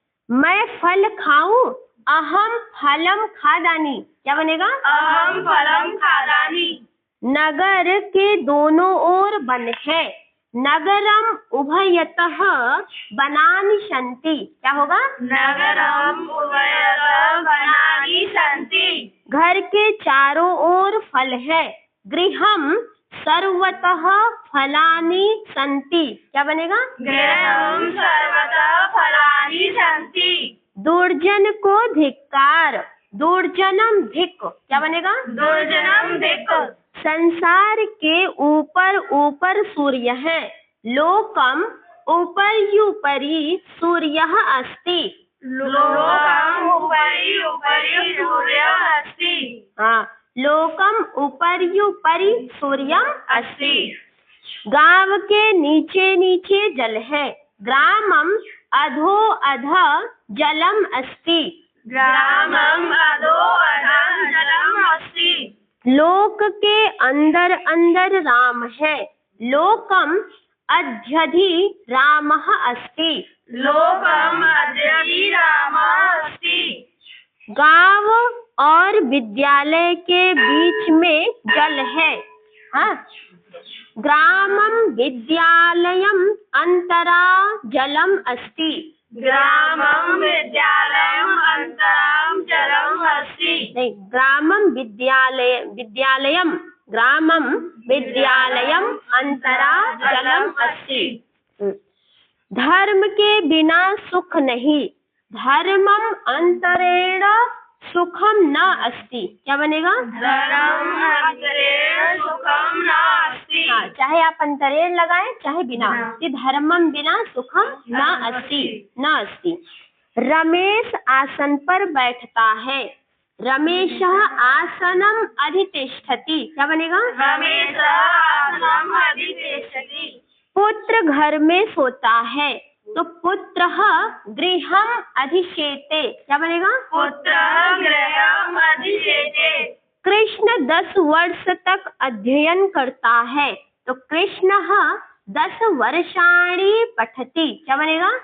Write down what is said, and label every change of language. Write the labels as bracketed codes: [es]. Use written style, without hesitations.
[hi] मैं फल खाऊं, [sa] अहम फलम खादानी, [hi] क्या बनेगा? [sa] अहं फलं खादामि। [hi] नगर के दोनों ओर वन है, [sa] नगरम उभयतः वनानि सन्ति, [hi] क्या होगा? [sa] नगरम् उभयतः वनानि सन्ति। [hi] घर के चारों ओर फल है, [sa] गृहम सर्वतः फलानि सन्ति, [hi] क्या बनेगा? [sa] गृहं सर्वतः फलानि सन्ति। [hi] दुर्जन को धिक्कार, [sa] दुर्जनम धिक्, [hi] क्या बनेगा? [sa] दुर्जनम् धिक्। [hi] संसार के ऊपर ऊपर सूर्य है, [sa] लोकम उपर्युपरि सूर्यः अस्ति। लोकम् उपरि उपरि सूर्यः अस्ति। हाँ, लोकम उपर्युपरि सूर्यम अस्ति। [hi] गांव के नीचे नीचे जल है, [sa] ग्रामम अधो अधः जलम अस्ति। ग्रामम् अधो अधः जलम् अस्ति। [hi] लोक के अंदर अंदर राम है, [sa] लोकम अध्यधि रामः अस्ति। लोकम् अध्यधि रामः अस्ति। [hi] गांव और विद्यालय के बीच में जल है। [sa] हाँ, ग्रामम विद्यालयम अंतरा जलम अस्ति। ग्रामं विद्यालयम् अन्तरां जलम् अस्ति। नहीं, ग्रामम विद्यालयम ग्रामम विद्यालयम अंतरा जलम अस्ति। [hi] धर्म के बिना सुख नहीं, [sa] धर्मम अंतरेण सुखम न अस्ति, [hi] क्या बनेगा? [sa] धर्मम् अन्तरेण सुखं न अस्ति। [hi] हाँ, चाहे आप अंतरेण लगाएं चाहे बिना, कि [sa] धर्मम बिना सुखम न अस्ति, [hi] न अस्ति। रमेश आसन पर बैठता है, [sa] रमेशः आसनम अधितिष्ठति, [hi] क्या बनेगा? [sa] रमेशः आसनम् अधितिष्ठति। [hi] पुत्र घर में सोता है, तो [sa] पुत्रः गृहम अधिशेते, [hi] क्या बनेगा? [sa] पुत्रः गृहम् अधिशेते। [hi] कृष्ण 10 वर्ष तक अध्ययन करता है, तो [sa] कृष्णः 10 वर्षाणि पठति, [hi] क्या बनेगा?